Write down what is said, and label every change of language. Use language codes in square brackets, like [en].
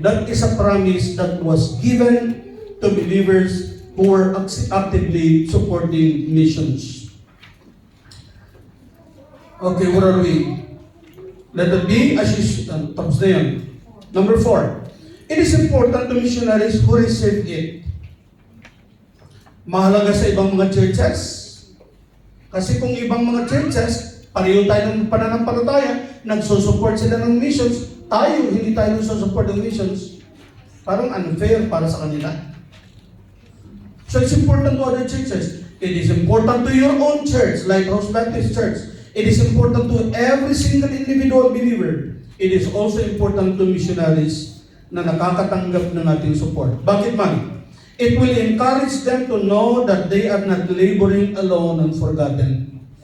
[en] That is a promise that was given to believers who were actively supporting missions. Okay, where are we? Let it be as is. [tl] Tapos na yan. [en] Number 4. It is important to missionaries who receive it. [tl] Mahalaga sa ibang mga churches. Kasi kung ibang mga churches, pareho tayo ng pananampalataya, nagsusupport sila ng missions, tayo, hindi tayo nagsusupport ng missions, parang unfair para sa kanila. [en] So it's important to other churches. It is important to your own church, like House Baptist Church. It is important to every single individual believer. It is also important to missionaries [tl] na nakakatanggap ng ating support. Bakit man? [en] It will encourage them to know that they are not laboring alone and forgotten.